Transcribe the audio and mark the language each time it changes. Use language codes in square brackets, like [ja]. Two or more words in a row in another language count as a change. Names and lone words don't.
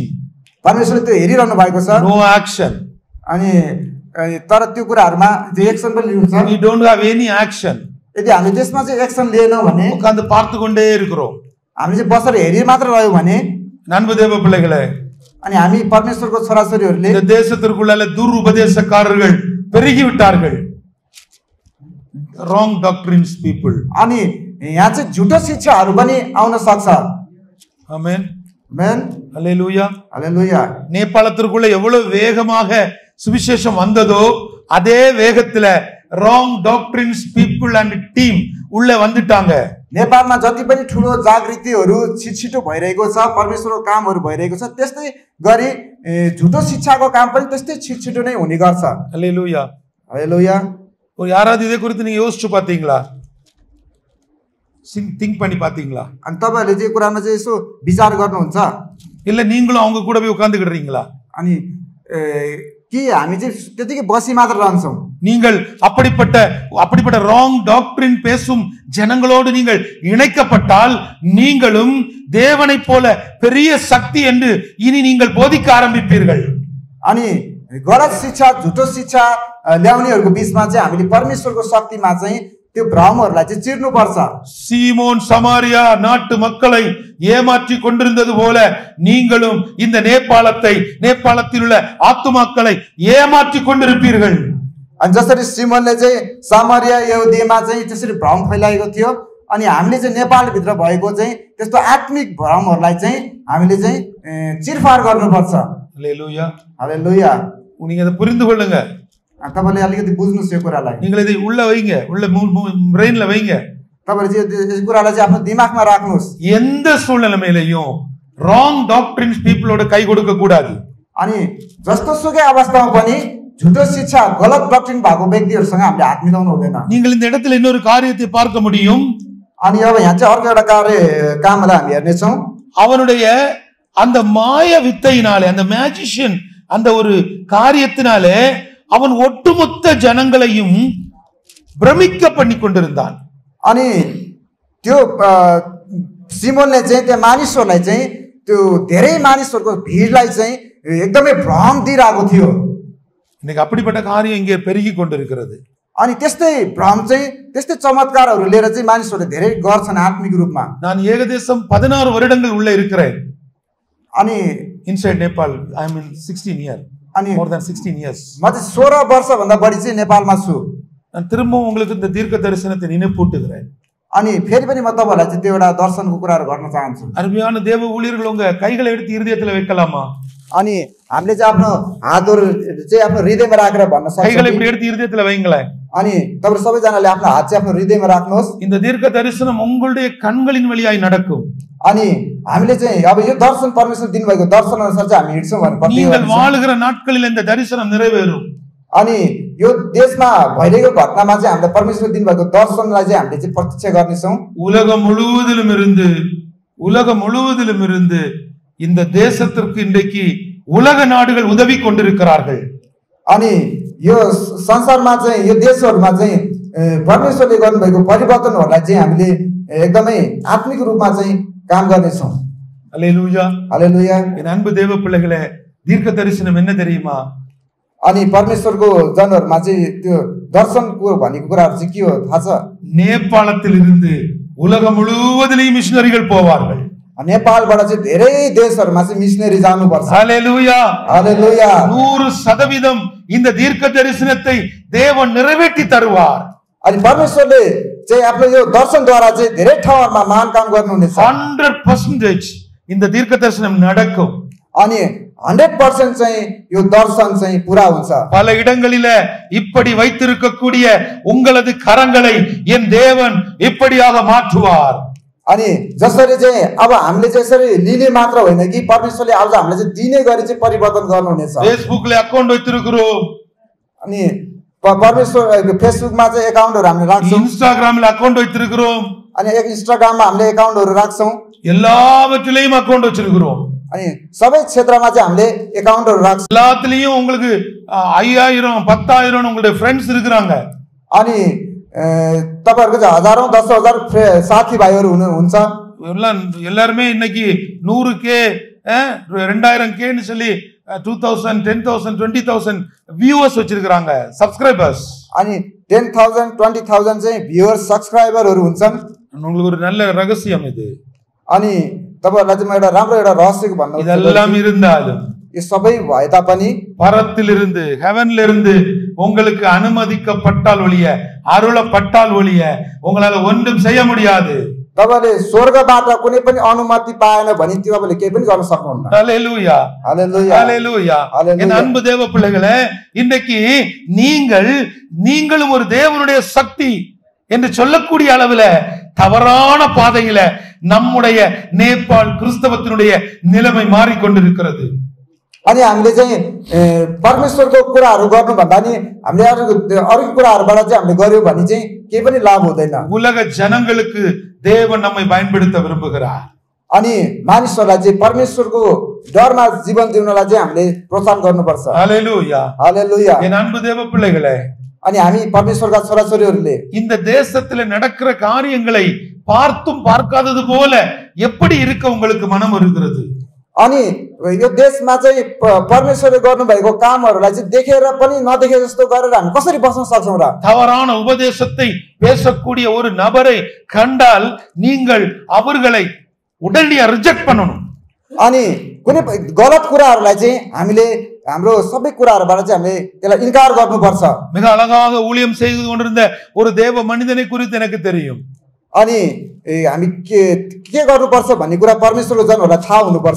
[ne] परमेश्वरले त्यो हेरिरहनु भएको छ. [en] no action. [ne] अनि तर त्यो कुराहरुमा एक्सन पनि लिन्छ. [en] we don't have any action. [ne] यदि हामी त्यसमा चाहिँ एक्सन लिएनौं भने, [ta] உட்கார்ந்து பார்த்து கொண்டே இருக்கிறோம். [ne] हामी चाहिँ बसेर हेरि मात्र रह्यौं भने, [ta] நண்பு தேவ பிள்ளைகளே, [ne] अनि हामी परमेश्वरको छोराछोरीहरूले [ta] இந்த தேசத்திற்குள்ள துருபதேசக்காரர்கள் பெருகி விட்டார்கள். [en] wrong doctrines people. [ne] अनि यहाँ चाहिँ झुटो शिक्षाहरू पनि आउन सक्छ. [ta] ஆமென், [ne] आमेन, [ta] அல்லேலூயா. [ne] हालेलुया. [ta] நேபாளத்திற்குள்ள எவ்வளவு வேகமாக சுவிசேஷம் வந்ததோ அதே வேகத்துல [en] wrong doctrines people and team [ta] உள்ள வந்துட்டாங்க. [ne] नेपालमा जति पनि ठुलो जागृतिहरू छिटो भइरहेको छ, परमेश्वरको कामहरू भइरहेको छ, त्यस्तै गरी झुटो शिक्षाको काम पनि त्यस्तै छिटो नै हुने गर्छ. [ta] அல்லேலூயா. [ne] हालेलुया. [ta] ஒரு யாராவது இதை குறித்து நீங்க யோசிச்சு பாத்தீங்களா? திங்க் பண்ணி பாத்தீங்களா? [ne] अनि तपाईहरुले चाहिँ कुरामा चाहिँ यसो विचार गर्नुहुन्छ? [ta] இல்ல நீங்களும் அவங்க கூட போய் உட்கார்ந்துக்கிடுறீங்களா? [ne] अनि कि हामी चाहिँ त्यतिकै बसी मात्र रहन्छौं? [ta] நீங்கள் அப்படிப்பட்ட [en] wrong doctrine [ta] பேசும் ஜனங்களோடு நீங்கள் இணைக்கப்பட்டால் நீங்களும் தேவனை போல பெரிய சக்தி என்று இனி நீங்கள் போதிக்க ஆரம்பிப்பீர்கள். [ne] अनि गलत शिक्षा झुटो शिक्षा ल्याउनेहरूको बीचमा चाहिँ हामीले परमेश्वरको शक्तिमा चाहिँ त्यो भ्रमहरूलाई चाहिँ चिर्नुपर्छ। [ta] சீமோன் சமாரியா நாட்டு மக்களை ஏமாற்றி கொண்டிருந்தது போல நீங்களும் இந்த நேபாளத்தில் உள்ள ஆத்துமாக்களை ஏமாற்றி கொண்டிருப்பீர்கள். [ne] अनि जसरी सिमोनले चाहिँ सामरिया यहुदीमा चाहिँ त्यसरी भ्रम फैलाएको थियो, अनि हामीले चाहिँ नेपालभित्र भएको चाहिँ त्यस्तो आत्मिक भ्रमहरूलाई चाहिँ हामीले चाहिँ चिरफार गर्नुपर्छ। [ta] அல்லேலூயா. [ne] हालेलुया। [ta] நீங்க அதை புரிந்து கொள்ளுங்க. [ne] तपाईले अलिकति बुझ्नुस् यो कुरालाई। [ta] நீங்கள் இதை உள்ள வைங்க, உள்ள பிரெயின்ல வைங்க. [ne] तपाईले चाहिँ यो कुरालाई चाहिँ आफ्नो दिमागमा राख्नुस्। [ta] எந்த சூழ்நிலையிலையும் [en] wrong doctrines people [ta] கை கொடுக்க கூடாது. [ne] अनि जस्तो सुकै अवस्थामा पनि झुटो शिक्षा गलत डक्ट्रिन भएको व्यक्तिहरूसँग हामीले हात मिलाउनु हुँदैन। [ta] நீங்கள் இந்த இடத்துல இன்னொரு காரியத்தை பார்க்க முடியும். [ne] अनि अब यहाँ चाहिँ अर्को एउटा कामलाई हामी हेर्नेछौँ। [ta] அவனுடைய அந்த மாய வித்தையினாலே, அந்த மேஜிஷியன் அந்த ஒரு காரியத்தினாலே அவன் ஒட்டுமொத்த ஜனங்களையும் பிரமிக்க பண்ணி கொண்டிருந்தான். [ne] अनि त्यो सिमोनले चाहिँ त्यो मानिसहरूलाई चाहिँ त्यो धेरै मानिसहरूको भिडलाई चाहिँ एकदमै भ्रम दिइरहेको थियो। [ta] இன்னைக்கு அப்படிப்பட்ட காரியம் இங்கே பெருகி கொண்டிருக்கிறது. [ne] अनि त्यस्तै भ्रम चाहिँ त्यस्तै चमत्कारहरू लिएर चाहिँ मानिसहरूले धेरै गर्छन् आत्मिक रूपमा। [ta] நான் ஏகதேசம் 16 வருடங்கள் உள்ள இருக்கிறேன். [ne] अनि [en] inside Nepal I mean 16 year, [ne] अनि [en] more than 16 years. [ne] म चाहिँ 16 वर्षभन्दा बढी चाहिँ नेपालमा छु। [ta] நான் திரும்பவும் உங்களுக்கு இந்த தீர்க்க தரிசனத்தை நினைப்பூட்டுகிறேன். [ne] अनि फेरि पनि म तपाईँहरूलाई चाहिँ त्यो एउटा दर्शनको कुराहरू गर्न चाहन्छु। [ta] அருமையான தேவ ஊழியர்கள் உங்க கைகளை எடுத்து இருதயத்துல வைக்கலாமா? [ne] अनि हामीले चाहिँ आफ्नो हातहरू चाहिँ आफ्नो हृदयमा राखेर भन्न [ta] கைகளை [ne] सक्छौँ। [ta] இப்படி எடுத்து இருதயத்துல வைங்களேன். [ne] अनि तपाईहरु सबैजनाले आफ्नो हात चाहिँ आफ्नो हृदयमा राख्नुहोस्। [ta] இந்த தீர்க்க தரிசனம் உங்களுடைய கண்களின் வழியாய் நடக்கும். [ne] अनि हामीले चाहिँ अब यो दर्शन परमेश्वर दिनुभएको दर्शन अनुसार चाहिँ हामी हिँड्छौँ भने [ta] நீங்கள் வாழுகிற நாட்களில் இந்த தரிசனம் நிறைவேறும். [ne] अनि यो देशमा भइरहेको घटनामा चाहिँ हामीले परमेश्वर दिनुभएको दर्शनलाई चाहिँ हामीले चाहिँ प्रत्यक्ष गर्नेछौँ। [ta] உலகம் முழுவதிலும் இருந்து இந்த தேசத்திற்கு இன்றைக்கு உலக நாடுகள் உதவி கொண்டிருக்கிறார்கள். [ne] अनि यो संसारमा चाहिँ यो देशहरुमा चाहिँ परमेश्वरले गर्नुभएको परिवर्तनहरूलाई चाहिँ हामीले एकदमै आत्मिक रूपमा चाहिँ काम गर्नेछौँ। [ta] அல்லேலூயா. [ne] हालेलुया। [ta] என் அன்பு தேவ பிள்ளைகளே, தீர்க்க தரிசனம் என்ன தெரியுமா? [ne] अनि परमेश्वरको जनहरुमा चाहिँ त्यो दर्शनको भनेको कुराहरु चाहिँ के हो थाहा छ? [ta] நேபாளத்தில் இருந்து உலகம் முழுவதிலும் மிஷனரிகள் போவார்கள். [ne] नेपालबाट चाहिँ धेरै देशहरुमा चाहिँ मिशनरी जानुपर्छ। [ta] ஹalleluya. [ne] हालेलुया। [ta] 100% இந்த தீர்க்க தரிசனத்தை தேவன் நிறைவேற்றி தருவார். [ne] अनि परमेश्वरले चाहिँ आफ्नो यो दर्शनद्वारा चाहिँ धेरै ठाउँहरुमा महान काम गर्नुहुनेछ। [ta] 100% இந்த தீர்க்க தரிசனம் நடக்கும். [ne] अनि 100% चाहिँ यो दर्शन चाहिँ पूरा हुन्छ। [ta] பல இடங்களில இப்படி வைத்திருக்கக்கூடிய உங்களது கரங்களை என் தேவன் இப்படியாக மாற்றுவார். [ne] अनि जसरी चाहिँ अब हामीले चाहिँ यसरी लिने मात्र होइन कि परमेश्वरले आज हामीलाई चाहिँ दिने गरी चाहिँ परिवर्तन गर्नुहुनेछ। फेसबुकले अकाउन्ट [ta] வைத்திருக்கிறோம். [ne] अनि परमेश्वर फेसबुकमा चाहिँ एकाउन्टहरु हामीले राख्छौं। [ta] இன்ஸ்டாகிராம்ல அக்கவுண்ட் வைத்திருக்கிறோம். [ne] अनि इन्स्टाग्राममा हामीले एकाउन्टहरु राख्छौं। [ta] எல்லாவற்றிலையும் அக்கவுண்ட் வச்சிருக்கிறோம். [ne] अनि सबै क्षेत्रमा चाहिँ हामीले एकाउन्टहरु राख्छौं। [ta] எல்லாத்துலயும் உங்களுக்கு 5000 10,000 உங்களுடைய फ्रेंड्स இருக்காங்க. [ne] अनि तपाईहरुको चाहिँ हजारौं 10,000 साथीभाइहरु हुन्छ। [ta] எல்லாரும் இன்னைக்கு 100k 2000k ன்னு சொல்லி 2000 10,000 20,000 வியூவர்ஸ் வச்சிருக்காங்க, சப்ஸ்கிரைபர்ஸ். [ne] अनि 10,000 20,000 चाहिँ [en] viewers subscribers [ne] हुन्छन्। [ta] உங்களுக்கு ஒரு நல்ல ரகசியம் இது. [ne] अनि तपाईहरुलाई चाहिँ म एउटा राम्रो एउटा रहस्यको भन्नु [ta] இதெல்லாம் இருந்தாலும் [ne] यो सबै भए तापनि [ta] பரத்திலிருந்து ஹெவன்ல இருந்து உங்களுக்கு அனுமதிக்கப்பட்டால் ஒழிய, அருளப்பட்டால் ஒழிய உங்களால ஒன்றும் செய்ய முடியாது. [ne] तपाईले स्वर्गबाट कुनै पनि अनुमति पाएन भने तपाईले केही पनि गर्न सक्नुहुन्न। [ta] ஹalleluya. [ne] हालेलुया। [ta] ஹalleluya. என் அன்பு தேவ பிள்ளைகளே, இன்னைக்கு நீங்களும் ஒரு தேவனுடைய சக்தி என்று சொல்லக்கூடிய அளவுல தவறான பாதையில நம்முடைய நேபாள் கிறிஸ்தவத்தினுடைய நிலைமை மாறிக்கொண்டிருக்கிறது. [ne] अनि हामीले चाहिँ परमेश्वरको कुराहरु गर्नु भन्दा नि हामीले अरु कुराहरुबाट चाहिँ हामीले गर्यौ भने चाहिँ केही पनि लाभ हुँदैन। [ta] உலக ஜனங்களுக்கு தேவன் நம்மை பயன்படுத்த விரும்புகிறார். [ne] अनि मानिसहरुलाई चाहिँ परमेश्वरको डरमा जीवन जिउनलाई चाहिँ हामीले प्रोत्साहन गर्नुपर्छ। [ta] ஹalleluya. [ne] हालेलुया। [ta] என் அன்பு தேவ பிள்ளைகளே, [ne] अनि हामी परमेश्वरका छोराछोरीहरुले [ta] இந்த தேசத்துல நடக்கிற காரியங்களை பார்த்தும் பார்க்காதது போல எப்படி இருக்க உங்களுக்கு மனம் இருக்கிறது? [ne] अनि यो देशमा चाहिँ परमेश्वरले गर्नुभएको कामहरूलाई चाहिँ देखेर पनि नदेखे जस्तो गरेर हामी कसरी बस्न सक्छौँ र? [ta] தவறான உபதேசத்தை பேசக்கூடிய ஒரு நபரை கண்டால் நீங்கள் அவர்களை உடனடியாக ரிஜெக்ட் பண்ணணும். [ne] अनि कुनै गलत कुराहरूलाई चाहिँ हामीले हाम्रो सबै कुराहरूबाट चाहिँ हामीले त्यसलाई इन्कार गर्नुपर्छ. [ta] மிக அழகாக ஊழியம் செய்து கொண்டிருந்த ஒரு தேவ மனிதனை குறித்து எனக்கு தெரியும். [ne] अनि हामी के गर्नुपर्छ भन्ने कुरा परमेश्वरको जनहरूलाई थाहा हुनुपर्छ.